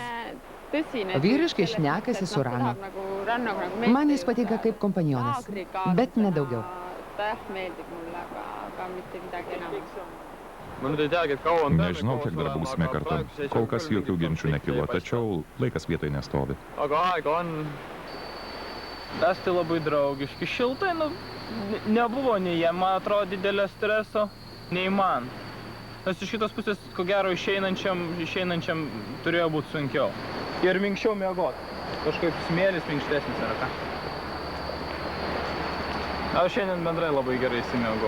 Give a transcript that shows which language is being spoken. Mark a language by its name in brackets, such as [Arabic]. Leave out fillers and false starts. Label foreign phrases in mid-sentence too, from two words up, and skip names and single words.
[Lithuanian] Vyriškai šnekasi su Ranu. Man jis patinka kaip kompanionas, bet nedaugiau. Nežinau, kiek dar būsime kartu. Kol kas jokių ginčių nekilo, tačiau laikas vietoj nestovi. [Estonian] Aga aega on. [Lithuanian] Estai labai draugiški, šiltai, nebuvo nei jie, man atrodo, didelio streso, nei man. Nes iš kitos pusės, ko gero, išeinančiam turėjo būti sunkiau. Ir minkščiau miegoti. Kažkaip smėlis minkštesnis yra ką. Aš šiandien bendrai labai gerai įsimiegau.